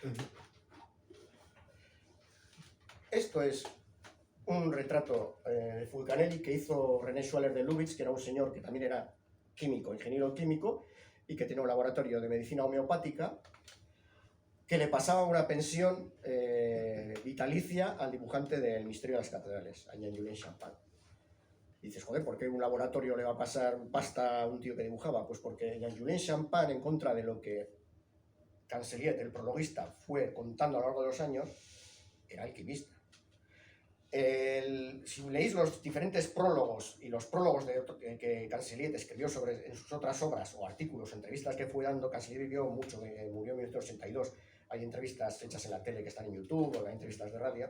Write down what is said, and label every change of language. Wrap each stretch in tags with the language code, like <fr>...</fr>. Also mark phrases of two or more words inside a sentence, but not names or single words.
<es>Esto es un retrato de Fulcanelli que hizo René Schwaller de Lubitz, que era un señor que también era químico, ingeniero químico, y que tenía un laboratorio de medicina homeopática, que le pasaba una pensión vitalicia al dibujante del Misterio de las Catedrales, a Jean-Julien Champagne. Y dices, joder, ¿por qué un laboratorio le va a pasar pasta a un tío que dibujaba? Pues porque Jean-Julien Champagne, en contra de lo que Cancelier, el prologuista, fue contando a lo largo de los años, era alquimista. Si leéis los diferentes prólogos y los prólogos que Cancelier escribió en sus otras obras o artículos, entrevistas que fue dando, Cancelier vivió mucho, murió en 1982, hay entrevistas hechas en la tele que están en YouTube, o hay entrevistas de radio.</es>